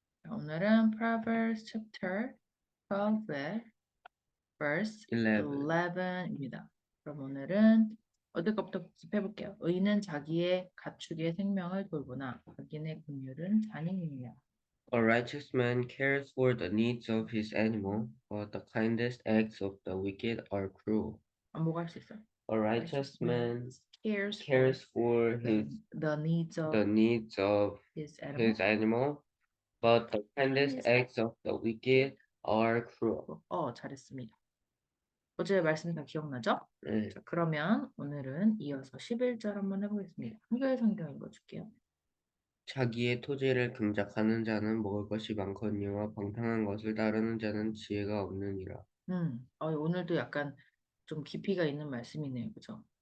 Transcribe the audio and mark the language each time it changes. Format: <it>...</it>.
<ko>오늘은</ko> <en>Proverbs chapter 12</en> <ko>의 verse</ko> <en>11.</en> <ko>11입니다. 그럼 오늘은 어디 것부터 복습해볼게요. 의인은 자기의 가축의 생명을 돌보나 악인의 긍휼은 잔인이니라.</ko> <en>A righteous man cares for the needs of his animal, but the kindest acts of the wicked are cruel.</en> <ko>반복할 수 있어요.</ko> <en>A righteous man cares cares for the needs of the needs of his animal. his animal, but the kindest acts of the wicked are cruel.</en> <ko>잘했습니다. 어제 말씀 다 기억나죠? 네. 자, 그러면 오늘은 이어서 11절 한번 해보겠습니다. 한글 성경 읽어줄게요. 자기의 토지를 긍작하는 자는 먹을 것이 많거니와 방탕한 것을 따르는 자는 지혜가 없느니라. 오늘도 약간 좀 깊이가 있는 말씀이네요. 그죠?</ko>